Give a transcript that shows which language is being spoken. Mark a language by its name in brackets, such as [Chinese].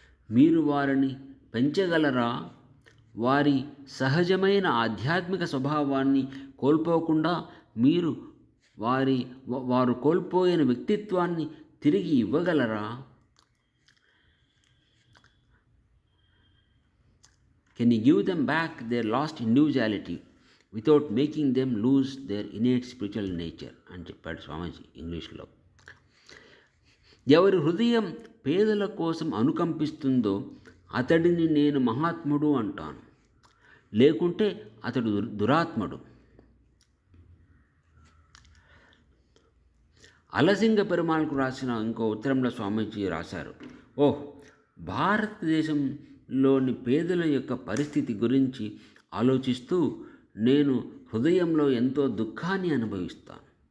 [Telugu] మీరు వారిని పెంచగలరా? వారి సహజమైన ఆధ్యాత్మిక స్వభావాన్ని కోల్పోకుండా మీరు వారు కోల్పోయిన వ్యక్తిత్వాన్ని తిరిగి ఇవ్వగలరా? [English] Can you give them back their lost individuality without making them lose their innate spiritual nature [Telugu] అని చెప్పాడు స్వామీజీ ఇంగ్లీష్లో. ఎవరి హృదయం పేదల కోసం అనుకంపిస్తుందో అతడిని నేను మహాత్ముడు అంటాను, లేకుంటే అతడు దురాత్ముడు. అలసింగ పెరుమాళ్కు రాసిన ఇంకో ఉత్తరంలో స్వామీజీ రాశారు, భారతదేశంలోని పేదల యొక్క పరిస్థితి గురించి ఆలోచిస్తూ నేను హృదయంలో ఎంతో దుఃఖాన్ని అనుభవిస్తాను.